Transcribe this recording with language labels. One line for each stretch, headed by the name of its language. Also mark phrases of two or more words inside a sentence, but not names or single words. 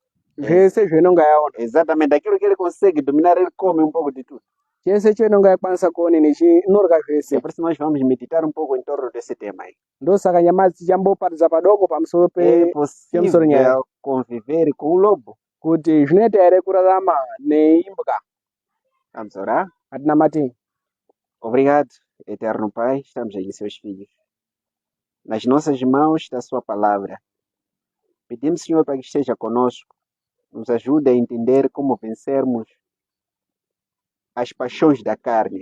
Ndau: zvese zvenonga yaona
Portuguese: Exatamente aquilo que ele consegue dominar, ele come um pouco de tudo.
Ndau: chese chenonga yakwanisa kuoneni chinorya
Portuguese: É
Ndau: zvese
Portuguese: por isso nós vamos meditar um pouco em torno desse tema aí.
Ndau: ndosaka nyamazi tichamboparidza padoko pamusoro
Portuguese: É
Ndau: pemusoro nyaya
Portuguese: possível conviver com o lobo?
Ndau: kuti zvinoita here kurarama neimbwa.
Portuguese: Vamos orar?
Ndau: Hatina matini.
Portuguese: Obrigado, eterno Pai, estamos aqui, seus filhos. Nas nossas mãos está a sua palavra. Pedimos, Senhor, para que esteja conosco, nos ajude a entender como vencermos as paixões da carne.